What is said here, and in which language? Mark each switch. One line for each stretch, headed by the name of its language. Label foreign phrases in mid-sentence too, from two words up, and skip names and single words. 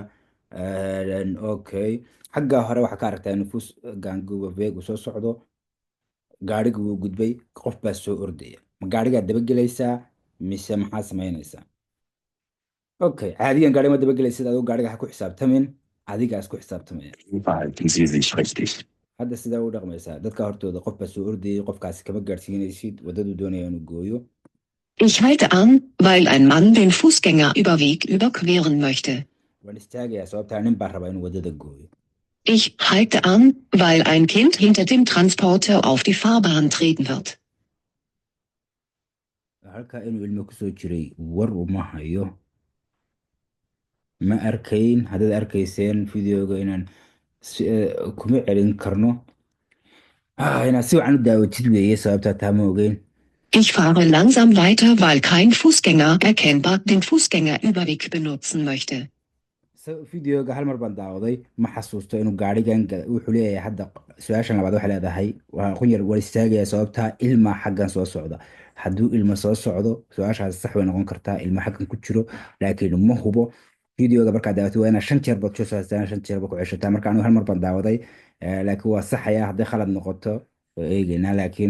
Somali: Okay, xagga hore waxaa ka aragtaa in fuuskangi uu soo socdo gaadhiga wuu gudbay qof baa soo ordaya ma gaadhigaa dabagelaysaa mise maxaa samaynaysaa. Okay, caadiyan gaadhi ma dabagelaysid adigu gaadhiga ha ku xisaabtamin adigaas ku xisaabtamaya.
German: Verhalten Sie sich richtig?
Somali: hadda sidaa u dhaqmaysaa dadka hortooda qof baa soo ordayay qofkaasi kama gaadhsiinaysid wadadu doonaya inuu gooyo.
German: Ich halte an, weil ein Mann den Fußgängerüberweg überqueren möchte.
Somali: waan istaagayaa sababtaa nin baa rabaa inuu wadada gooyo.
German: Ich halte an, weil ein Kind hinter dem Transporter auf die Fahrbahn treten wird.
Somali: halkaa inuu ilmo kusoo jiray war uma hayo ma arkayn haddaad arkayseen videoga inaan kuma celin karno inaad si wacan u daawatid weeye sababtaa taa ma ogeyn.
German: Ich fahre langsam weiter, weil kein Fußgänger erkennbar den Fußgängerüberweg benutzen möchte.
Somali: Videoga hal mar baan daawaday ma xasuusto inuu gaadhigan wuxuu leeyahay hadda su-aashan labaad waxay leedahay waa qun yar war istaagaya sababtaa ilma xaggan soo socda. hadduu ilma soo socdo su-aashaas sax way noqon kartaa ilma xaggan ku jiro laakiin ma hubo. videoga markaad daawatid waa inaad 5 jeer baad soo saartaan 5 jeer baad ku ceshataa marka anigu hal mar baan daawaday laakiin waa saxaya hadday khalad noqoto waa eegaynaa laakiin